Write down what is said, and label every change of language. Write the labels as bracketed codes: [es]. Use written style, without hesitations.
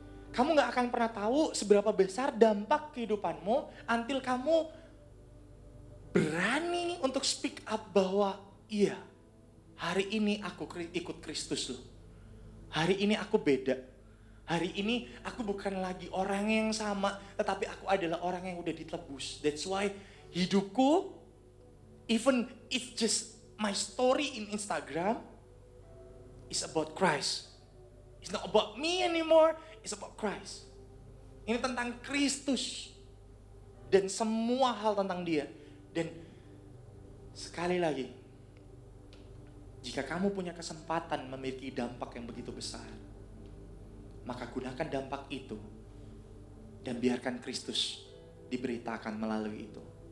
[id] Kamu gak akan pernah tahu seberapa besar dampak kehidupanmu until kamu berani untuk [en] speak up [id] bahwa iya, hari ini aku ikut Kristus loh. Hari ini aku beda. Hari ini aku bukan lagi orang yang sama, tetapi aku adalah orang yang udah ditebus. [en] That's why hidupku, even if just my story in Instagram, is about Christ. It's not about me anymore, it's about Christ. [id] Ini tentang Kristus. Dan semua hal tentang dia. Dan sekali lagi, jika kamu punya kesempatan memiliki dampak yang begitu besar, maka gunakan dampak itu dan biarkan Kristus diberitakan melalui itu.